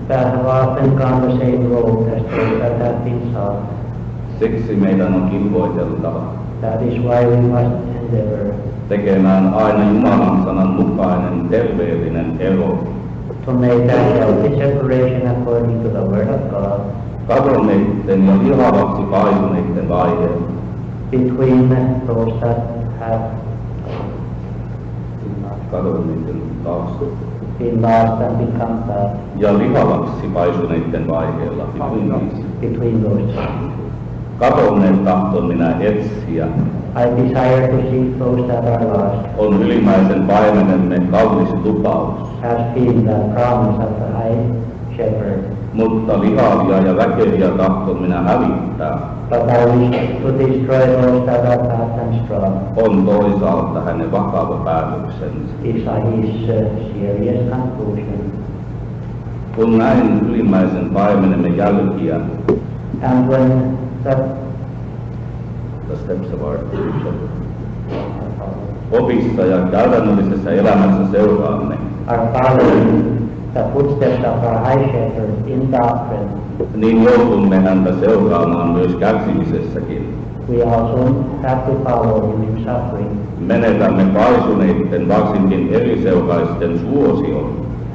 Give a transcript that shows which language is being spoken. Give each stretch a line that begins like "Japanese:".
English: that have often gone the same road as those that have been sought.
Finnish: Siksi meidän on kilvoiteltava
English: That is why we must endeavor
Finnish: tekemään aina Jumalan sanan mukainen terveellinen ero
English: to make that healthy separation according to the Word of God
Finnish: kadonneiden ja lihavaksi paisuneiden vaiheella.
English: between those that have
Finnish: Kadonneiden taas.
English: been lost and become bad,
Finnish: Ja lihavaksi paisuneiden vaiheella.
English: between those two.
Finnish: Kadonneet tahton minä etsiä.
English: I desire to seek those that are lost,
Finnish: On ylimmäisen paimenemme kaunis lupaus.
English: has been the promise of the High Shepherd.
Finnish: Mutta lihavia ja väkeviä tahton minä hävittää.
English: But I wish to destroy those that are fat and strong.
Finnish: On toisaalta hänen vakava päätöksensä.
English: Is his serious conclusion.
Finnish: Kun näin ylimmäisen paimenemme jälkiä,
English: And when the steps of our shepherd,
Finnish: opissa ja käytännöllisessä elämässä seuraamme,
English: are following the footsteps of our High Shepherd in doctrine,
Finnish: niin joutumme häntä seuraamaan myös kärsimisessäkin.
English: we also have to follow him in suffering.
Finnish: Menetämme paisuneiden, varsinkin eriseuraisten suosion.